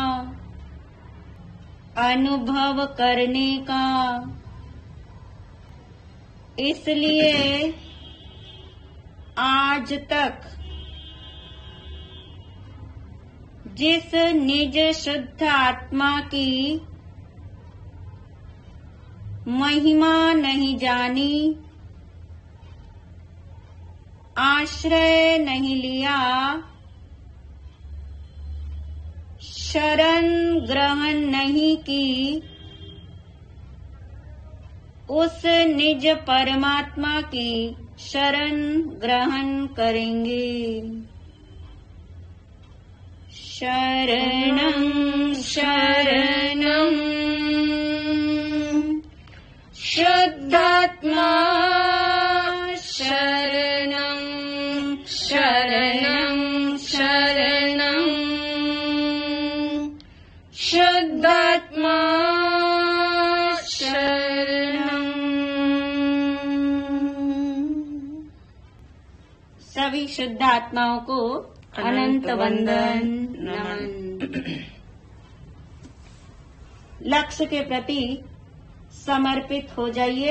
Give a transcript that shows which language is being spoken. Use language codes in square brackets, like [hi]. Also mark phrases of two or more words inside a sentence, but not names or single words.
[hi] अनुभव करने का इसलिए आज तक जिस निज शुद्ध आत्मा की महिमा नहीं जानी आश्रय नहीं लिया शरण ग्रहण नहीं की उस निज परमात्मा की शरण ग्रहण करेंगे [sa] शरणं शरणं शुद्धात्मा शरणं शरणं शरणं शुद्धात्मा [hi] शरणं सभी शुद्ध आत्माओं को अनंत वंदन नमन। लक्ष्य के प्रति समर्पित हो जाइए।